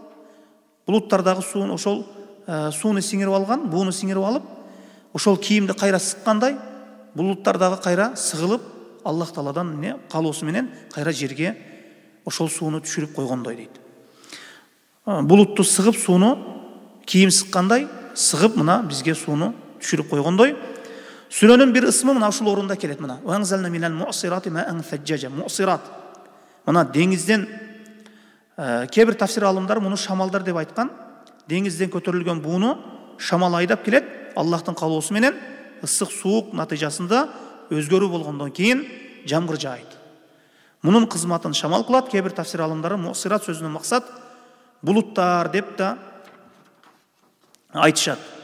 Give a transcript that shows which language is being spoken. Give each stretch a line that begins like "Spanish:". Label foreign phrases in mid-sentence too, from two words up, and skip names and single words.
Kyrgyz: Булуттардагы сууну ошол сууну сиңирип алган, бууну сиңирип алып, ошол кийимди кайра сыккандай, булуттардагы кайра сыгылып, Аллах Тааладан калоосу менен кайра жерге ошол сууну түшүрүп койгондой дейт. Булутту сыгып сууну кийим сыккандай сыгып мына бизге сууну түшүрүп койгондой. Сүрөнүн бир ысмы мына ушул орунда келет мына.
Arabic: وَأَنْزَلْنَا مِنَ الْمُعْصِرَاتِ مَاءً ثَجَّاجًا.
Kyrgyz: Муъсират. Мына деңизден кээ бир тафсир алымдар муну шамалдар деп айткан. Деңизден көтөрүлгөн бууну шамал айдап келет. Аллахтын калоосу менен ысык суук натыйжасында өзгөрүү болгондон кийин жамгыр жаайт. Мунун кызматын шамал кылат. Кээ бир тафсир алымдары муъсират сөзүнүн максат булуттар деп да айтышат.